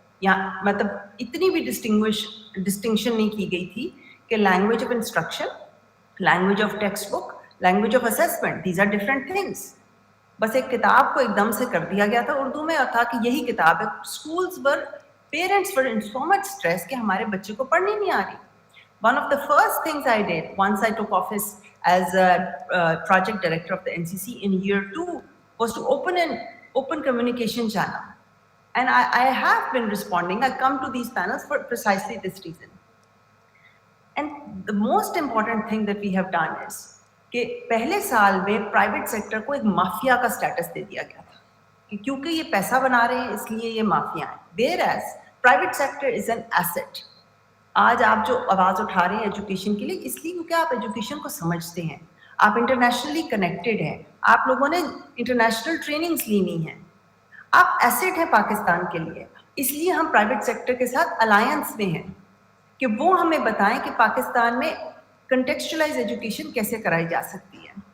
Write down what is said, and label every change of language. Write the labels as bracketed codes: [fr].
[ur] یا مطلب اتنی بھی ڈسٹنکشن نہیں کی گئی تھی کہ language of instruction, [en] language of textbook, language of assessment, these are different things. [ur] بس ایک کتاب کو ایک دم سے کر دیا گیا تھا اردو میں, اور تھا کہ یہی کتاب ہے. Schools per parents [en] were in so much stress [ur] کہ ہمارے بچے کو پڑھنی نہیں آ رہی. [en] One of the first things I did once I took office as a project director of the NCC in year 2 was to open an open communication channel. And I have been responding. I come to these panels for precisely this reason. And the most important thing that we have done is [ur] کہ پہلے سال میں private sector کو ایک mafia کا status دے دیا گیا تھا کہ کیونکہ یہ پیسہ بنا رہے ہیں اس لیے یہ مافیا ہیں. [en] whereas private sector is an asset. [ur] آج آپ جو آواز اٹھا رہے ہیں ایجوکیشن کے لیے, اس لیے کیونکہ آپ ایجوکیشن کو سمجھتے ہیں, آپ انٹرنیشنلی کنیکٹڈ ہیں, آپ لوگوں نے انٹرنیشنل ٹریننگز لینی ہیں, آپ ایسٹ ہیں پاکستان کے لیے. اس لیے ہم پرائیویٹ سیکٹر کے ساتھ الائنس میں ہیں کہ وہ ہمیں بتائیں کہ پاکستان میں کنٹیکسچلائز ایجوکیشن کیسے کرائی جا سکتی ہے.